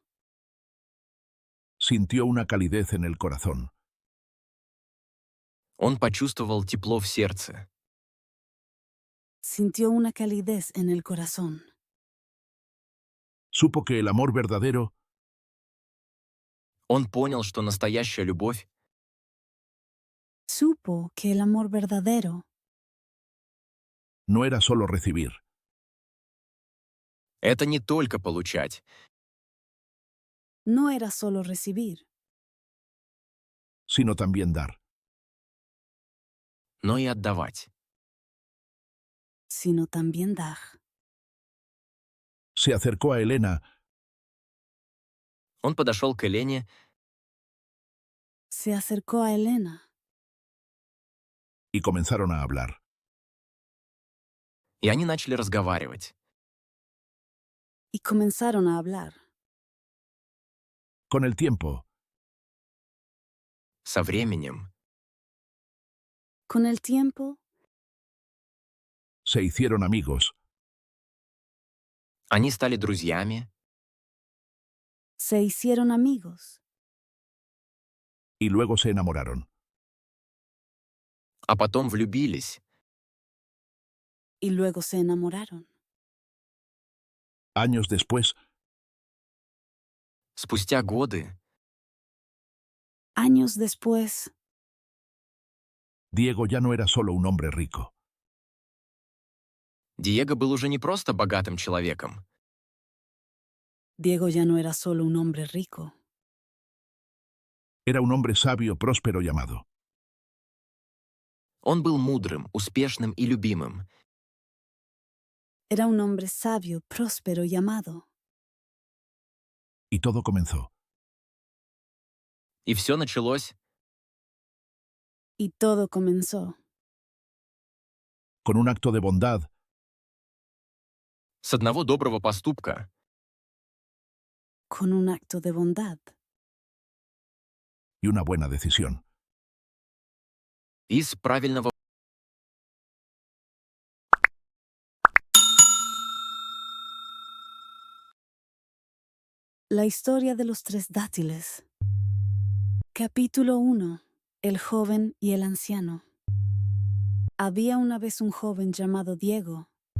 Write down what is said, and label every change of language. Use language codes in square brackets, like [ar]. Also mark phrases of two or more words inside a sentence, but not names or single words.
[es] sintió una calidez en el corazón. [ru] он почувствовал тепло в сердце. [es] sintió una calidez en el corazón. Supo que el amor verdadero [ru] Он понял, что настоящая любовь [es] Supo que el amor verdadero no era solo recibir, — [ru] это не только получать, [es] no era solo recibir, sino también dar. [ru] но и отдавать. [es] sino también dar. Se acercó a Elena [ru] Он подошел к Елене [es] Se acercó a Elena y comenzaron a hablar. [ru] и они начали разговаривать. [es] y comenzaron a hablar. Con el tiempo, [ru] Со временем [es] Con el tiempo se hicieron amigos [ru] они стали друзьями, [es] se hicieron amigos y luego se enamoraron. [ru] а потом влюбились. [es] y luego se enamoraron. Años después, [ru] Спустя годы [es] Años después, Diego ya no era solo un hombre rico. [ru] Диего был уже не просто богатым человеком. [es] Diego ya no era solo un hombre rico, Era un hombre sabio, próspero y amado. [ru] Он был мудрым, успешным и любимым. [es] era un hombre sabio, próspero y amado. Y todo comenzó. [ru] И все началось [es] Y todo comenzó Con un acto de bondad [ru] с одного доброго поступка [es] con un acto de bondad y una buena decisión. [ru] и с правильного [es] La historia de los tres dátiles. Capítulo 1. El joven y el anciano. Había una vez un joven llamado Diego.